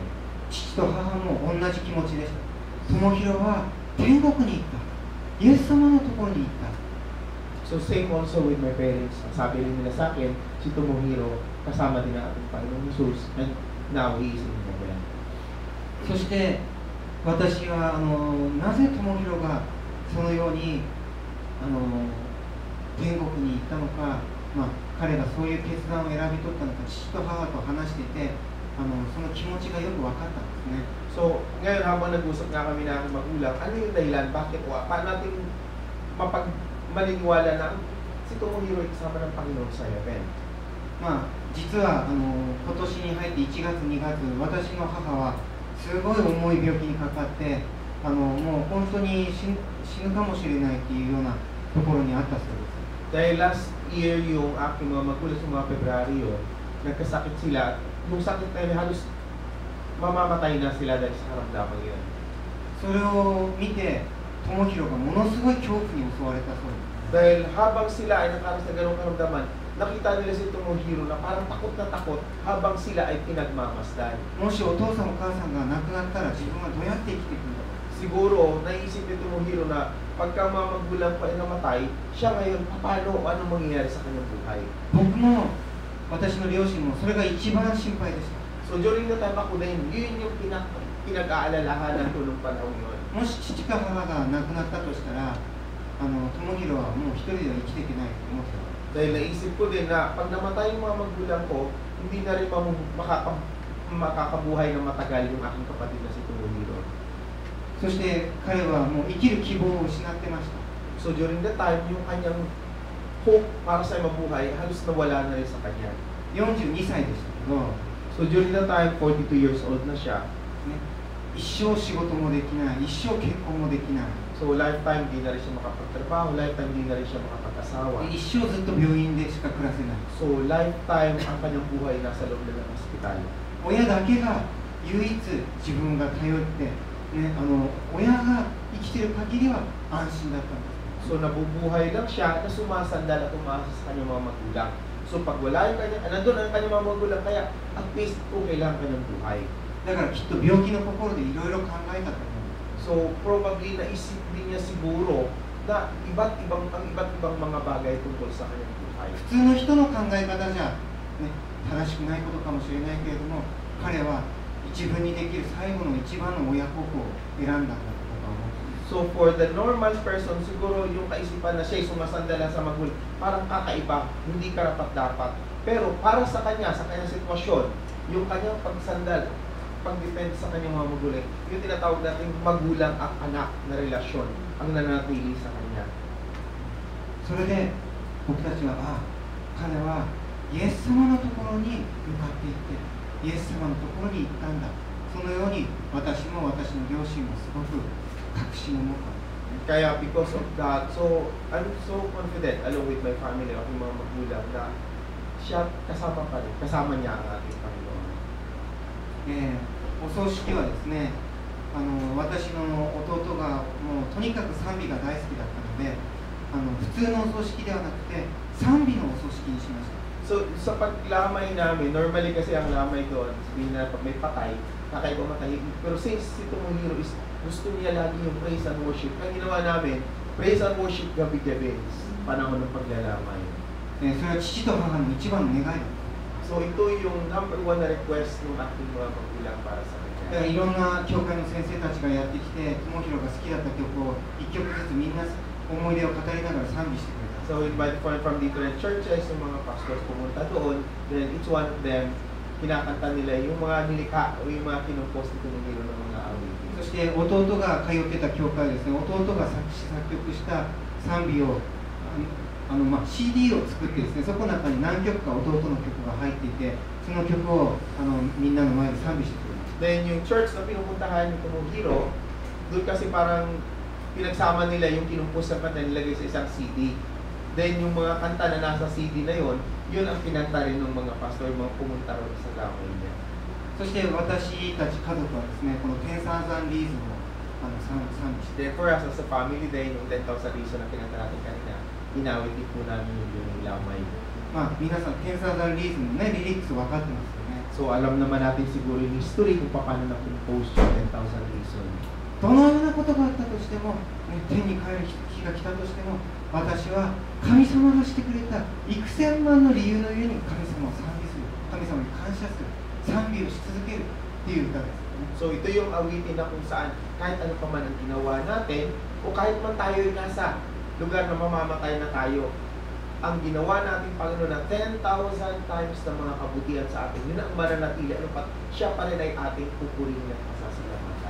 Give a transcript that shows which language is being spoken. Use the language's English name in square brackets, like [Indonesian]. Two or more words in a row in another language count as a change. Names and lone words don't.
[Japanese] 父と母も同じ気持ちでした。友広は天国に行った。イエス様のところに行った。 [English] So same also with my parents. [Filipino] Ang sabi rin nila sa akin, si Tomohiro kasama din ang ating Panginoong Jesus, [English] and now he is in heaven. [Japanese] そして私はなぜ友広がそのように天国に行ったのか、彼がそういう決断を選び取ったのか、父と母と話していてその気持ちがよく分かったんですね。 [Filipino] So ngayon habang nag-usap nga kami na aking magulang, ano yung dahilan, bakit paano natin maniniwala na si Tomohiro ay kasama ng Panginoon sa heaven? [Japanese] 実は今年に入って1月2月、私の母はすごい重い病気にかかってもう本当に死ぬかもしれないっていうようなところにあったそうです。 [Filipino] Dahil [English] last year [Filipino] yung aking mga magulang sa mga Pebraryo, nagkasakit sila. Nung sakit na yun, halos mamamatay na sila dahil sa karamdaman yun. [Japanese] それを見て友広がものすごい恐怖に襲われたそうです。 [Filipino] Dahil habang sila ay nakaranas na ganong karamdaman, nakita nila si Tomohiro na parang takot na takot habang sila ay pinagmamasdan. [Japanese] もしお父さんお母さんが亡くなったら自分はどうやって生きていくんだろう。 [Filipino] Siguro, naisip ni Tomohiro na pagka mga magulang pa ay namatay, siya ngayon, paano, ano mangyayari sa kanyang buhay? [Japanese] 僕も私の両親もそれが一番心配でした。 [English] So during the time [Filipino] ako din, yun yung pinag-aalalahanan ko nung panahon yun. [Japanese] もし父か母が亡くなったとしたら、友広はもう一人では生きていけないと思ってた。 [Filipino] Dahil naisip ko din na pag namatay yung mga magulang ko, hindi na rin makakabuhay ng matagal yung aking kapatid na si Tomohiro. [Japanese] そして彼はもう生きる希望を失ってました。 [English] So during the time, [Filipino] yung kanyang hope para sa mabuhay, halos nawala na rin sa kanya. [Japanese] 42 歳でしたけど、 [English] So during the time, 42 years old [Filipino] na siya. [Japanese] 一生仕事もできない、一生結婚もできない。 [English] So lifetime, [Filipino] di na rin siya makapagtrabaho. Lifetime, di na rin siya makapag-asawa. [Japanese] 一生ずっと病院でしか暮らせない。 [English] So lifetime, [Filipino] ang kanyang buhay nasa loob na ng hospital. [Japanese] 親だけが唯一自分が頼って、親が生きてる限りは安心だったんです。 [Filipino] So nabubuhay lang siya na sumasandal at umasa sa kanyang mga magulang. So pag wala yung nandun ang kanyang mga magulang, kaya at least okay lang kanyang buhay. [Japanese] だからきっと病気の心でいろいろ考えたと思う。 [English] So probably [Filipino] naisip din niya siguro na iba't ibang mga bagay tungkol sa kanyang buhay. [Japanese] 普通の人の考え方じゃ、正しくないことかもしれないけれども、彼は一分にできる最後の一番の親孝行を選んだんだと僕は思っています。 [English] So for the normal person, [Filipino] siguro yung kaisipan na siya'y sumasandala sa magulang, parang kakaiba, hindi karapat-dapat. Pero para sa kanyang sitwasyon, yung kanyang pagsandal, pag-depend sa kanyang mga magulang, yung tinatawag natin magulang at anak na relasyon ang nanatili sa kanya. [Japanese] それで僕たちは、彼はイエス様のところに向かっていって、イエス様のところに行ったんだ。そのように私も私の両親もすごく確信を持ったんですね。 [English] Kaya because of that, so I'm so confident along with my family, [Filipino] aking mga magulang, na siya kasama pa rin, kasama niya ang ating Panginoon. [Japanese] お葬式はですね、私の弟がもうとにかく賛美が大好きだったので、普通のお葬式ではなくて賛美のお葬式にしました。 [Filipino] So sa paglamay namin, normally kasi ang lamay doon, sabihin na pag may patay, kakaiba matay. Pero since si Tomohiro is gusto niya lagi yung [English] praise and worship, [Filipino] ang ginawa namin, [English] praise and worship [Filipino] gabi-gabi, panahon ng paglalamay. [Japanese] それは父と母の一番の願いだ。 [Filipino] So ito yung [English] number one [Filipino] na request ng ating mga magulang para sa [Japanese] だから [Filipino] kanya. [Japanese] いろんな教会の先生たちがやってきて、友広が好きだった曲を一曲ずつみんな思い出を語りながら賛美してくれた。 [English] So invite from different churches, [Filipino] yung mga pastors pumunta doon, [English] then each one of them, [Filipino] kinakanta nila yung mga nilikha o yung mga kinupost ni Tomohiro ng mga awitin. [Japanese] そして弟が通ってた教会ですね、弟が作詞作曲した賛美をCD を作ってですね、そこの中に何曲か弟の曲が入っていて、その曲をみんなの前で賛美してくれます。 [Filipino] Then yung church na pinupuntahan ni Tomohiro, doon kasi parang pinagsama nila yung kinumpos na kanta nilagay sa isang CD. Then yung mga kanta na nasa CD na yon, yun ang kinanta rin ng mga pastor, mga pumunta rin sa lamay niya. [Japanese] そして私たち家族はですね、この天山山リーズを賛美して、 [English] Then for us as a family, [Filipino] then yung 10,000 reason na kinanta natin kanina, inawit din po namin yung lamay. [Japanese] 皆さん天山山リーズのね、リリックス分かってますよね。 [Filipino] So alam naman natin siguro yung history kung paano na-compose yung 10,000 reason. [Japanese] どのようなことがあったとしても、天に帰る日が来たとしても、私は神様がしてくれた幾千万の理由のゆえに神様を賛美する、神様に感謝する、賛美をし続けるっていう歌ですよね。 [Filipino] So ito yung awitin na kung saan kahit ano pa man ang ginawa natin o kahit man tayo ay nasa lugar na mamamatay na tayo, ang ginawa natin Panginoon na 10,000 times na mga kabutihan sa atin, yun ang mananatili. Ano pa, siya pa rin ay ating pupurihin at pasasalamatan.